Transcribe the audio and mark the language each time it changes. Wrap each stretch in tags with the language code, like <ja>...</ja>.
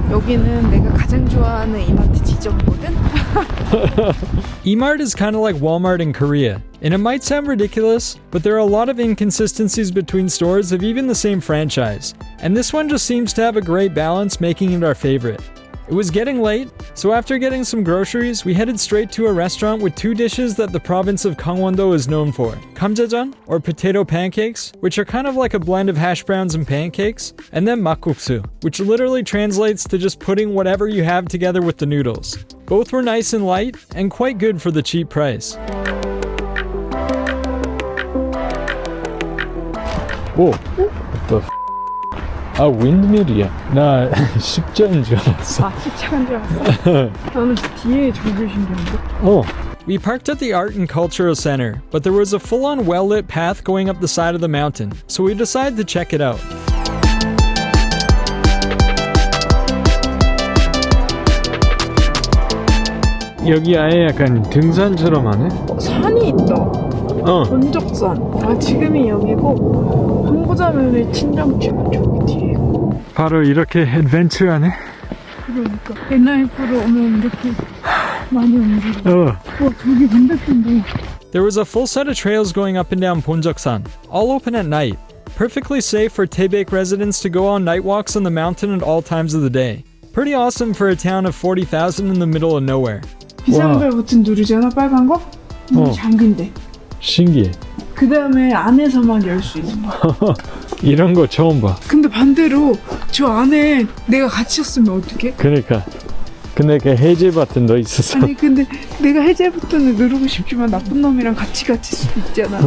<ko>여기는 내가 가장 좋아하는 이마트 지점이거든.</ko> <en>E-Mart is kind of like Walmart in Korea, and it might sound ridiculous, but there are a lot of inconsistencies between stores of even the same franchise, and this one just seems to have a great balance, making it our favorite. It was getting late, so after getting some groceries, we headed straight to a restaurant with two dishes that the province of Gangwonland is known for. 감자전, or potato pancakes, which are kind of like a blend of hash browns and pancakes, and then makguksu, which literally translates to just putting whatever you have together with the noodles. Both were nice and light, and quite good for the cheap price. Whoa, what the 윈드밀이야.</en> <ko>나 십자인 줄 알았어. 십자인 줄 알았어? 나는 뒤에 저게 신기한데?</ko> <en>We parked at the Art and Cultural Center, but there was a full-on well-lit path going up the side of the mountain, so we decided to check it out.</en> <ko>여기 아예 약간 등산처럼 하네? 산이 있다. 본적산. 지금이 여기고 항구자면의 친정집은 저기 뒤에 있고. 바로 이렇게 애드벤처하네? 그러니까 NIF로 오면 이렇게 많이 움직여. 저기 반대편도.</ko> <en>There was a full set of trails going up and down Ponjoksan, all open at night. Perfectly safe for Taebaek residents to go on night walks on the mountain at all times of the day. Pretty awesome for a town of 40,000 in the middle of nowhere.</en> <ko>비상벨 버튼 누르잖아, 빨간 거? 잠긴대. 신기해. 그 다음에 안에서만 열 수 있는 거야. 이런 거 처음 봐. 근데 반대로 저 안에 내가 갇혔으면 어떡해? 그러니까. 근데 그 해제 버튼도 있었어. 아니 근데 내가 해제 버튼을 누르고 싶지만 나쁜 놈이랑 같이 갇힐 수도 있잖아.</ko>